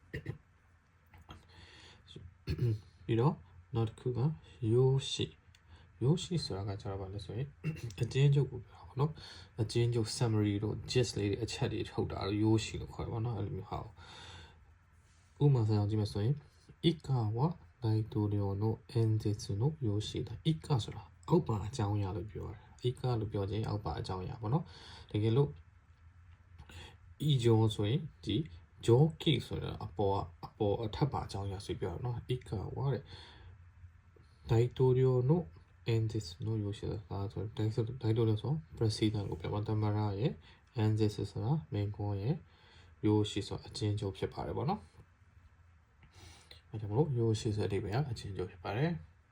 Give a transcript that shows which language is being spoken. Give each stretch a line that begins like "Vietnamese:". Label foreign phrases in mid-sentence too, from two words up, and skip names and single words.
Burmese: ပြီးတော့နောက်တစ်ခုကယိုရှိဆိုတာကကျတော့ဗာလဲဆိုရင်အကျဉ်းချုပ်ကိုပြောတာပေါ့နော်အကျဉ်းချုပ် summary တို့ gist လေးတွေအချက်တွေထုတ်တာယိုရှိလို့ခေါ် တယ်ပေါ့နော်အဲ့လိုမျိုးဟာဥပမာဆိုအောင်ကြည့်မယ်ဆိုရင်
Japanese: 以下は大統領の演説の用紙だ以
Burmese: 下ဆိုတာအောက်ပါအကြောင်းအရာလို့ပြောရတယ်以下လို့ပြောခြင်းအောက်ပါအကြောင်းအရာပေါ့နော်တကယ်လို့以上ဆိုရင်ဒီ上記ဆိုတာအပေါ်အထက်ပါအကြောင်းအရာဆိုပြောရနော်
Japanese: 以下は
Burmese: တဲ့
Japanese: 大統領の演説の用紙だ
Burmese: ဆို大統領ဆို president ကိုပြောပါသမ္မတရဲ့演説ဆိုတာမိန့်ခွန်းရဲ့用紙ဆိုတာအချင်းချုပ်ဖြစ်ပါတယ်ပေါ့နော်အဲ့ဒါမို့ရိုးရှိစတဲ့အဓိပ္ပာယ်ကအချင်းချုပ်ဖြစ်ပါတယ်